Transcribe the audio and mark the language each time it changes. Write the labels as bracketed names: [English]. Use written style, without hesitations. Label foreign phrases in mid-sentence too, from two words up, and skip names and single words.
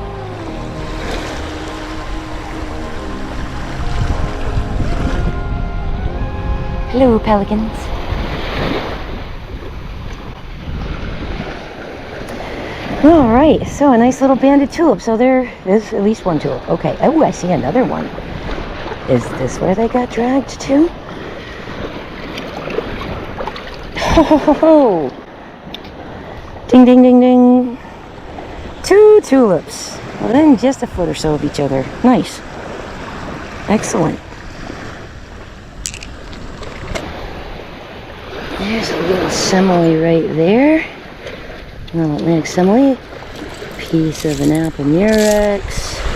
[English] Hello, pelicans. Alright, so a nice little banded tulip. So there is at least one tulip. Okay. Oh, I see another one. Is this where they got dragged to? Ho ho ho ho! Ding ding ding ding! 2 tulips. Within just a foot or so of each other. Nice. Excellent. There's a little simile right there. Little Atlantic simile. Piece of an apple murex.